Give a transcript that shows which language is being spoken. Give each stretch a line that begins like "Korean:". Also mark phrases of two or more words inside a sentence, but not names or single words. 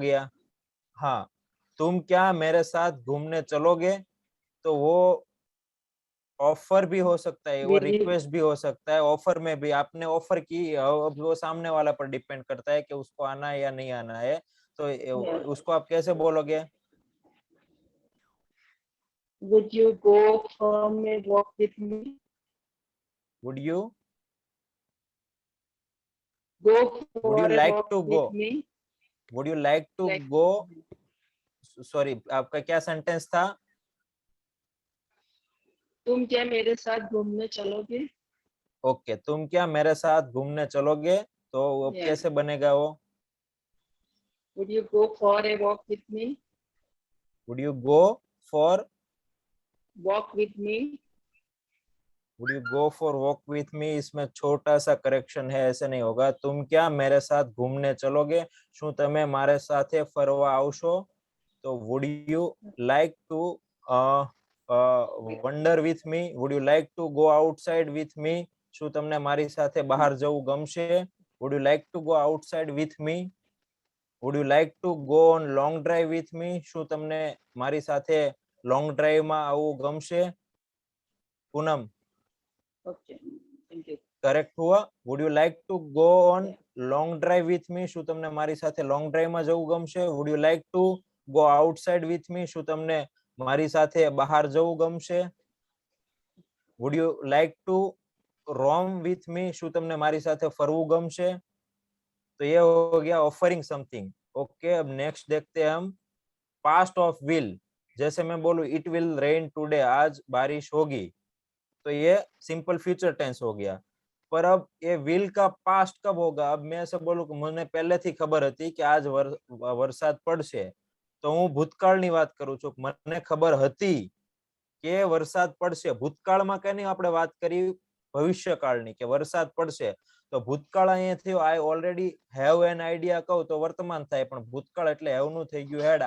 Hindi: हो गया, हाँ, तुम क्या मेरे साथ घूमने चलोगे, तो वो ऑफर भी हो सकता है, वो रिक्वेस्ट भी हो सकता है। ऑफर में भी आपने ऑफर की, अब वो सामने वाला पर डिपेंड करता है कि उसको आना है या नहीं आना है। तो उसको आप कैसे बोलोगे।
English: Would you go for a walk with me? Would you Go Would for you a like walk to with go? me. Would you like to Like, go?
Hindi: सॉरी, आपका क्या सेंटेंस था? तुम क्या मेरे साथ घूमने चलोगे? ओके, तुम क्या मेरे साथ घूमने चलोगे? तो वो
English: Yeah.
Hindi: कैसे बनेगा वो?
English: Would you go for a walk with me? Would you go for? Walk with me. Would you go for walk with me?
Hindi: इसमें छोटा सा करेक्शन है, ऐसे नहीं होगा. तुम क्या मेरे साथ घूमने चलोगे?
Gujarati: શું તમે મારે સાથે ફરવા આવશો? તો
English: would you like to wander with me? Would you like to go outside with me?
Gujarati: શું તમને મારી સાથે બહાર જવું ગમશે?
English: Would you like to go outside with me? Would you like to go on long drive with me?
Gujarati: શું તમને મારી સાથે
English: long drive
Gujarati: માં આવવું ગમશે? પૂનમ,
English: Okay. Thank you.
Hindi: करेक्ट हुआ?
English: Would you like to go on long drive with me?
Gujarati: શું તમને મારી સાથે
English: long drive
Gujarati: માં જવું ગમશે?
English: Would you like to go outside with me?
Gujarati: શું તમને મારી સાથે બહાર જવું ગમશે?
English: Would you like to roam with me?
Gujarati: શું તમને મારી સાથે ફરવું ગમશે?
Hindi: तो ये हो गया
English: offering something.
Hindi: ओके, अब नेक्स्ट देखते हैं हम
English: past of will.
Hindi: जैसे मैं बोलूं
English: it will rain today,
Hindi: आज बारिश होगी, तो ये
English: simple future tense
Hindi: हो गया. पर अब ये विल का पास्ट कब होगा? अब मैं ऐसे बोलूं कि
Gujarati: મને પહેલેથી ખબર હતી કે આજ વરસાદ પડશે, તો હું ભૂતકાળની વાત કરું છું. મને ખબર હતી કે વરસાદ પડશે. ભૂતકાળમાં કેની આપણે વાત કરી? ભવિષ્યકાળની, કે વરસાદ પડશે. તો ભૂતકાળ અહીંયા થયો
English: I already have an idea
Gujarati: કહું તો વર્તમાન થાય, પણ ભૂતકાળ એટલે હેવ નું થઈ ગયું હેડ.